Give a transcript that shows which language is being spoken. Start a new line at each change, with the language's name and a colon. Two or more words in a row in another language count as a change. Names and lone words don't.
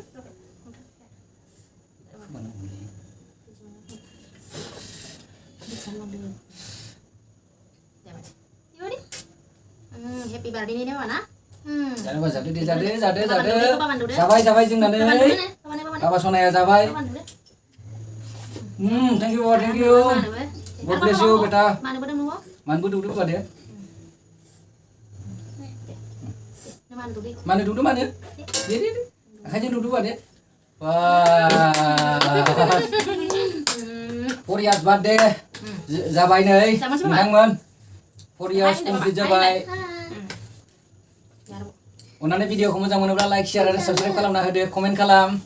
English: Happy birthday
Bodo: ni mana? जादो जाबाय जोंना नै बाबा सनाया जाबाय
English: thank you God bless you
Bodo: बेटा मानबो दुदु बादे माने दुदु माने दे आखाइजों दुदु बादे वाह
English: 4 years birthday
Bodo: जाबाय नै नोंथांमोन
English: 4 years
Bodo: कमप्लिट जाबाय अन्नानै भिडिअखौ मोजां मोनोब्ला
English: like share
Bodo: आरो साबस्क्राइब खालामना होदो कमेन्ट खालाम